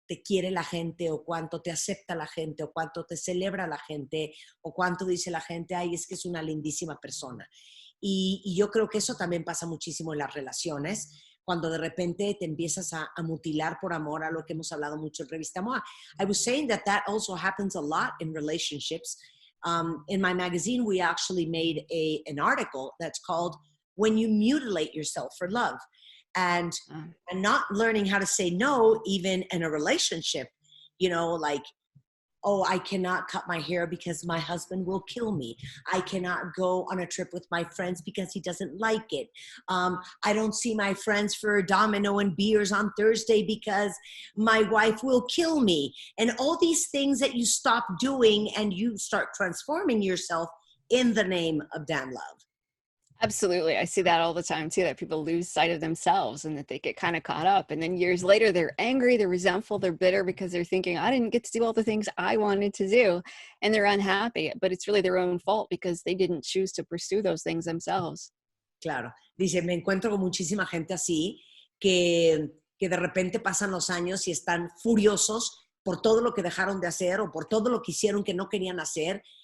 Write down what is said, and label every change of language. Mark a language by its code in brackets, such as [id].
[es] te quiere la gente o cuánto te acepta la gente o cuánto te celebra la gente o cuánto dice la gente, ay, es que es una lindísima persona. Y yo creo que eso también pasa muchísimo en las relaciones, cuando de repente te empiezas a mutilar por amor, a lo que hemos hablado mucho en Revista MOA. [en] I was saying that also happens a lot in relationships. In my magazine, we actually made an article that's called When You Mutilate Yourself for Love. And not learning how to say no, even in a relationship, you know, like, oh, I cannot cut my hair because my husband will kill me. I cannot go on a trip with my friends because he doesn't like it. I don't see my friends for domino and beers on Thursday because my wife will kill me. And all these things that you stop doing and you start transforming yourself in the name of damn love. Absolutely. I see that all the time too, that people lose sight of themselves and that they get kind of caught up. And then years later, they're angry, they're resentful, they're bitter because they're thinking, I didn't get to do all the things I wanted to do. And they're unhappy, but it's really their own fault because they didn't choose to pursue those things themselves. [es] Claro. Dice, me encuentro con muchísima gente así que de repente pasan los años y están furiosos por todo lo que dejaron de hacer o por todo lo que hicieron que no querían hacer.